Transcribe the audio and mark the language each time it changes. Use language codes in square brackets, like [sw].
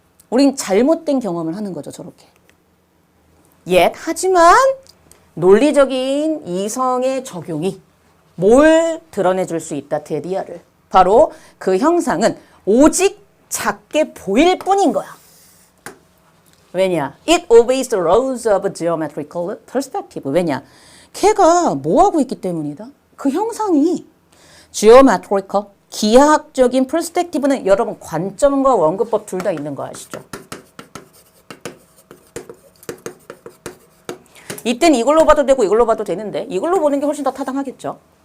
[ko] 우린 잘못된 경험을 하는 거죠 저렇게. 하지만 논리적인 이성의 적용이 뭘 드러내줄 수 있다, 데디아를. 바로 그 형상은 오직 작게 보일 뿐인 거야. 왜냐? [en] It obeys the laws of geometrical perspective. [ko] 왜냐? 걔가 뭐하고 있기 때문이다? 그 형상이 geometrical, 기하학적인 perspective는 여러분 관점과 원근법 둘 다 있는 거 아시죠? 이땐 이걸로 봐도 되고 이걸로 봐도 되는데 이걸로 보는 게 훨씬 더 타당하겠죠.